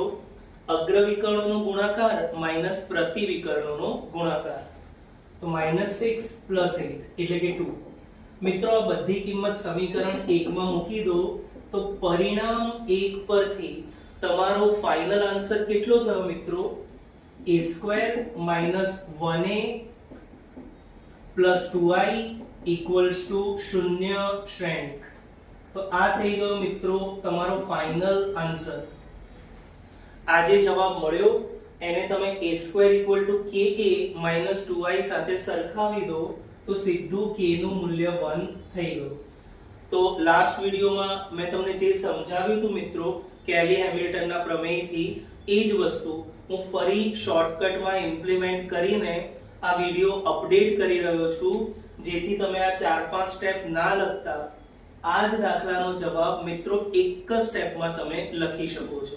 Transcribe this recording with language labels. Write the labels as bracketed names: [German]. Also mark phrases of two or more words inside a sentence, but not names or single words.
[Gujarati] અગ્ર વિકર્ણોનો ગુણાકાર માઈનસ પ્રતિ વિકર્ણોનો ગુણાકાર. તો -6 + 8 એટલે કે 2. મિત્રો, આ બધી કિંમત સમીકરણ 1 માં મૂકી દો તો પરિણામ 1 પરથી તમારો [English] final answer [Gujarati] કેટલો થયો મિત્રો? a² - 1a + 2i = 0 શ્રેણિક. તો આ થઈ ગયો મિત્રો તમારો [English] final answer. [Gujarati] આ જે જવાબ મળ્યો એને તમે a² = ka - 2i સાથે સરખાવી દો તો સીધું k નું મૂલ્ય 1 થઈ ગયું. તો લાસ્ટ વિડિયોમાં મેં તમને જે સમજાવ્યું હતું મિત્રો કેલી હેમિલ્ટનના પ્રમેયથી એ જ વસ્તુ હું ફરી શોર્ટકટમાં ઇમ્પ્લિમેન્ટ કરીને આ વિડિયો અપડેટ કરી રહ્યો છું, જેથી તમે આ 4-5 સ્ટેપ ના લખતા આ જ દાખલાનો જવાબ મિત્રો એક જ સ્ટેપમાં તમે લખી શકો છો.